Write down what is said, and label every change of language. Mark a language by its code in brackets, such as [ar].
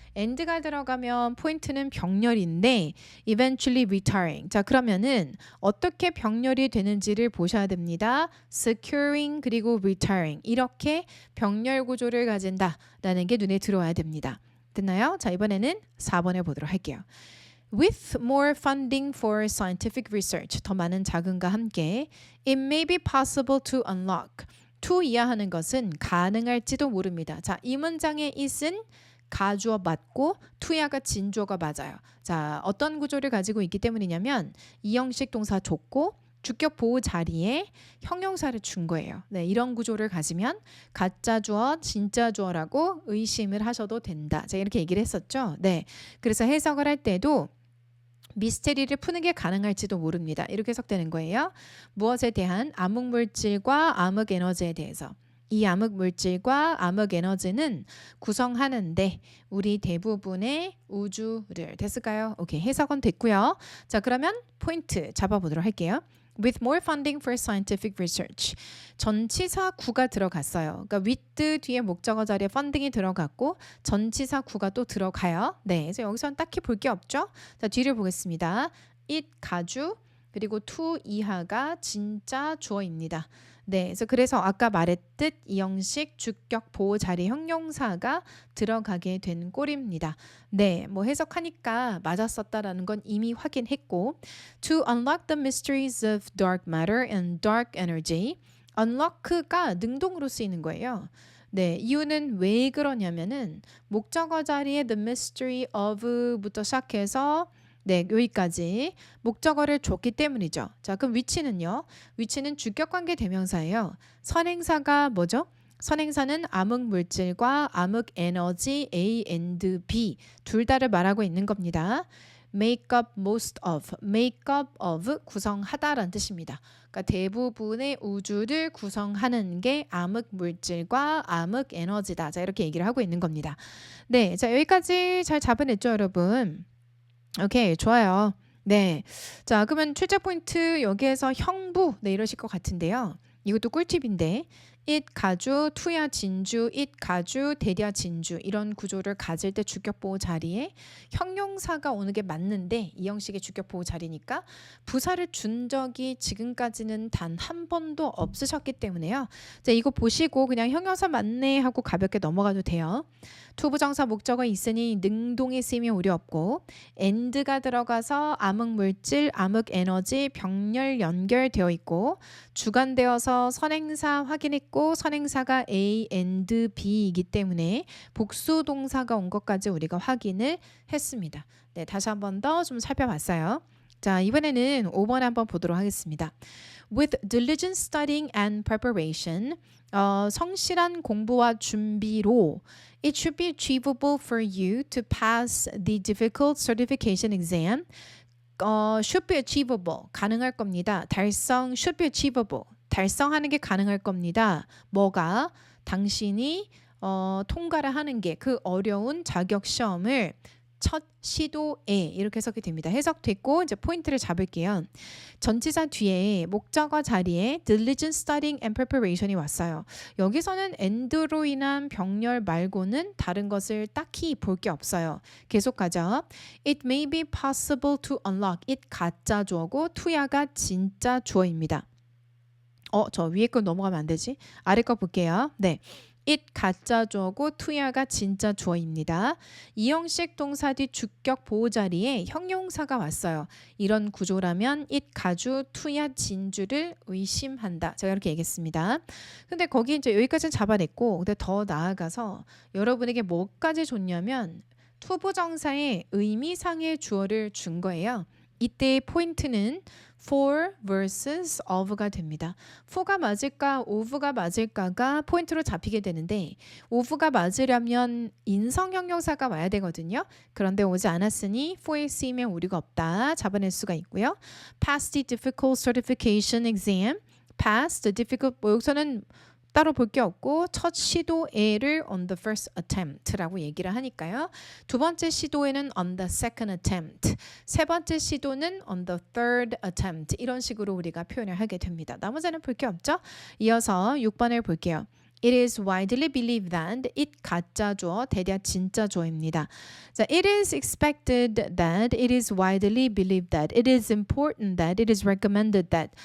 [ko] and가 들어가면 포인트는 병렬인데 [en] eventually retiring. [ko] 자, 그러면은 어떻게 병렬이 되는지를 보셔야 됩니다. securing 그리고 retiring 이렇게 병렬 구조를 가진다라는 게 눈에 들어와야 됩니다. 됐나요? 자, 이번에는 4번을 보도록 할게요. [en] With more funding for scientific research, [ko] 더 많은 자금과 함께 [en] it may be possible to unlock. [ko] to 이하하는 것은 가능할지도 모릅니다. 자, 이 문장의 it은 가주어 맞고 to야가 진주어가 맞아요. 자, 어떤 구조를 가지고 있기 때문이냐면 이형식 동사 줬고 주격 보호 자리에 형용사를 준 거예요. 네, 이런 구조를 가지면 가짜 주어, 진짜 주어라고 의심을 하셔도 된다. 제가 이렇게 얘기를 했었죠. 네, 그래서 해석을 할 때도 미스테리를 푸는 게 가능할지도 모릅니다. 이렇게 해석되는 거예요. 무엇에 대한 암흑물질과 암흑에너지에 대해서. 이 암흑물질과 암흑에너지는 구성하는데 우리 대부분의 우주를 됐을까요? 오케이, 해석은 됐고요. 자, 그러면 포인트 잡아보도록 할게요. [en] With more funding for scientific research. [ko] 전치사 구가 들어갔어요. 그러니까 with 뒤에 목적어 자리에 funding이 들어갔고 전치사 구가 또 들어가요. 네, 그래서 여기서는 딱히 볼 게 없죠. 자, 뒤를 보겠습니다. it 가주 그리고 to 이하가 진짜 주어입니다. 네, 그래서 아까 말했듯 이 형식 주격 보호 자리 형용사가 들어가게 된 꼴입니다. 네, 뭐 해석하니까 맞았었다라는 건 이미 확인했고 [en] To unlock the mysteries of dark matter and dark energy [ko] unlock가 능동으로 쓰이는 거예요. 네, 이유는 왜 그러냐면은 목적어 자리에 the mystery of부터 시작해서 네, 여기까지 목적어를 줬기 때문이죠. 자, 그럼 위치는요? 위치는 주격관계 대명사예요. 선행사가 뭐죠? 선행사는 암흑물질과 암흑에너지 A and B 둘 다를 말하고 있는 겁니다. [en] make up most of, [ko] make up of 구성하다라는 뜻입니다. 그러니까 대부분의 우주를 구성하는 게 암흑물질과 암흑에너지다. 자, 이렇게 얘기를 하고 있는 겁니다. 네, 자, 여기까지 잘 잡아냈죠, 여러분? 오케이, 좋아요. 네. 자, 그러면 출제 포인트 여기에서 형부 네 이러실 것 같은데요. 이것도 꿀팁인데 it 가주, to야 진주, it 가주, 대랴 진주 이런 구조를 가질 때 주격보호 자리에 형용사가 오는 게 맞는데 이 형식의 주격보호 자리니까 부사를 준 적이 지금까지는 단 한 번도 없으셨기 때문에요. 자, 이거 보시고 그냥 형용사 맞네 하고 가볍게 넘어가도 돼요. 투부정사 목적어 있으니 능동에 쓰이면 오류 없고 and가 들어가서 암흑물질, 암흑에너지 병렬 연결되어 있고 주관되어서 선행사 확인했고 선행사가 A and B이기 때문에 복수동사가 온 것까지 우리가 확인을 했습니다. 네, 다시 한 번 더 좀 살펴봤어요. 자, 이번에는 5번 한번 보도록 하겠습니다. [en] With diligent studying and preparation, [ko] 성실한 공부와 준비로 [en] it should be achievable for you to pass the difficult certification exam. should be achievable. [ko] 가능할 겁니다. [en] 달성 should be achievable. [ko] 달성하는 게 가능할 겁니다. 뭐가? 당신이 통과를 하는 게 그 어려운 자격 시험을 첫 시도에 이렇게 해석이 됩니다. 해석됐고 이제 포인트를 잡을게요. 전치사 뒤에 목적어 자리에 diligent studying and preparation이 왔어요. 여기서는 and로 인한 병렬 말고는 다른 것을 딱히 볼 게 없어요. 계속 가죠. [en] It may be possible to unlock. [ko] it 가짜 주어고 to야가 진짜 주어입니다. 저 위에 거 넘어가면 안 되지? 아래 거 볼게요. 네. it 가짜 주어고 to야가 진짜 주어입니다. 이 형식 동사 뒤 주격 보호 자리에 형용사가 왔어요. 이런 구조라면 it 가주 to야 진주를 의심한다. 제가 이렇게 얘기했습니다. 근데 거기 이제 여기까지는 잡아냈고 근데 더 나아가서 여러분에게 뭐까지 줬냐면 투부정사의 의미상의 주어를 준 거예요. 이때의 포인트는 for versus of가 됩니다. for가 맞을까 of가 맞을까가 포인트로 잡히게 되는데 of가 맞으려면 인성형용사가 와야 되거든요. 그런데 오지 않았으니 for에 쓰이면 오류가 없다. 잡아낼 수가 있고요. [en] Pass the difficult certification exam. Pass the difficult [ko] 여기서는 따로 볼 게 없고 첫 시도에를 [en] on the first attempt [ko] 라고 얘기를 하니까요. 두 번째 시도에는 [en] on the second attempt, [ko] 세 번째 시도는 [en] on the third attempt [ko] 이런 식으로 우리가 표현을 하게 됩니다. 나머지는 볼 게 없죠? 이어서 6번을 볼게요. [en] It is widely believed that it [ko] 가짜 주어, 대략 진짜 주어입니다. [en] 자, it is expected that, it is widely believed that, it is important that, it is recommended that.